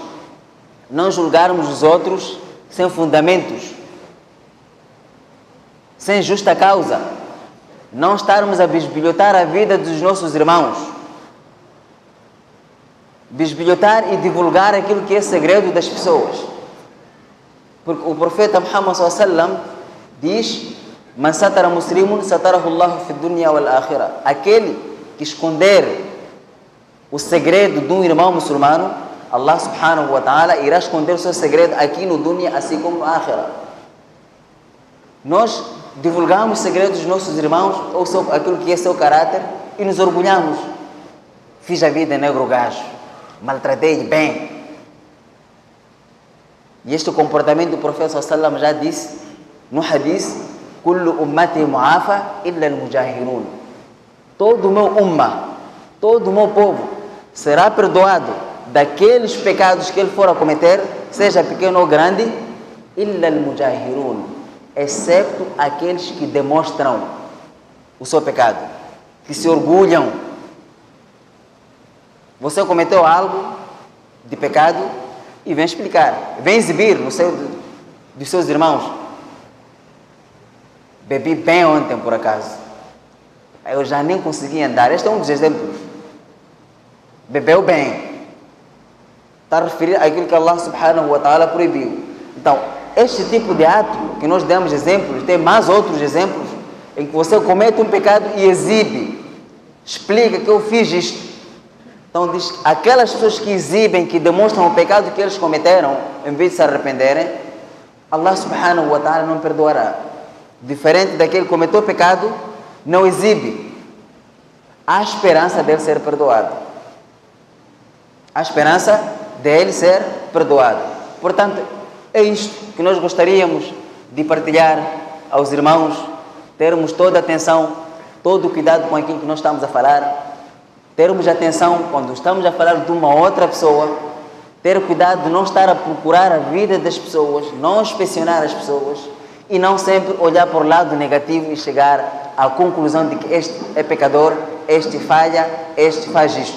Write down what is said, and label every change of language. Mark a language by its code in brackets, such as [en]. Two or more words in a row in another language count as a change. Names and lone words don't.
[pt] Não julgarmos os outros sem fundamentos, sem justa causa. Não estarmos a bisbilhotar a vida dos nossos irmãos. Bisbilhotar e divulgar aquilo que é segredo das pessoas. Porque o profeta Muhammad [ar] صلى الله عليه وسلم diz: من ستر مسلما ستره الله في الدنيا والآخرة. [pt] Aquele que esconder o segredo de um irmão muçulmano, Allah [ar] سبحانه وتعالى [pt] irá esconder o seu segredo aqui no dunya, assim como no akhirah. Nós divulgamos segredos dos nossos irmãos, ou aquilo que é seu caráter, e nos orgulhamos. Fiz a vida negro gajo, maltratei bem. E este comportamento do profeta [ar] صلى الله عليه وسلم [pt] já disse no hadith: [ar] كل أمتي معافى إلا المجاهرون. [pt] Todo o meu ummah, todo o meu povo será perdoado daqueles pecados que ele for a cometer, seja pequeno ou grande, [ar] إلا المجاهرون, [pt] excepto aqueles que demonstram o seu pecado, que se orgulham. Você cometeu algo de pecado e vem explicar, vem exibir no seio dos seus irmãos. Bebi bem ontem, por acaso. Eu já nem consegui andar. Este é um dos exemplos. Bebeu bem. Está a referir àquilo que Allah [ar] سبحانه وتعالى [pt] proibiu. Então, este tipo de ato que nós demos exemplos, tem mais outros exemplos em que você comete um pecado e exibe, explica que eu fiz isto. Então diz, aquelas pessoas que exibem, que demonstram o pecado que eles cometeram, em vez de se arrependerem, Allah [ar] سبحانه وتعالى [pt] não perdoará. Diferente daquele que cometeu o pecado, não exibe. Há esperança dele ser perdoado. Há esperança dele ser perdoado. Portanto, é isto que nós gostaríamos de partilhar aos irmãos, termos toda a atenção, todo o cuidado com aquilo que nós estamos a falar, termos atenção quando estamos a falar de uma outra pessoa, ter cuidado de não estar a procurar a vida das pessoas, não inspecionar as pessoas e não sempre olhar para o lado negativo e chegar à conclusão de que este é pecador, este falha, este faz isto.